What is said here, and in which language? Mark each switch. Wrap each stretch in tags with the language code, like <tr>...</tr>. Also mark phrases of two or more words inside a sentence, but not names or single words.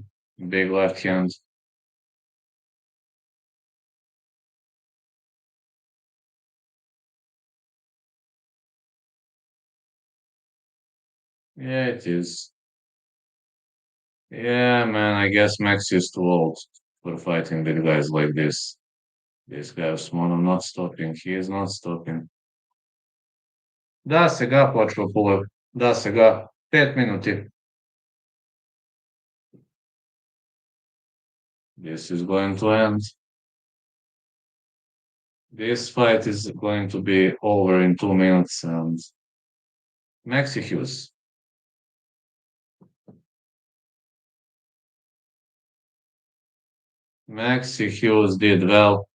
<en>Big left hand. Yeah, it is. Yeah, man, I guess Maxi is too old for fighting big guys like this. This guy Osmanov not stopping. He is not stopping.</en> <bg>Да, сега почва Пулев. Да, сега. 5 минути.</bg> <en>This is going to end. This fight is going to be over in 2 minutes and Maxi Hughes. Maxi Hughes did well.</en>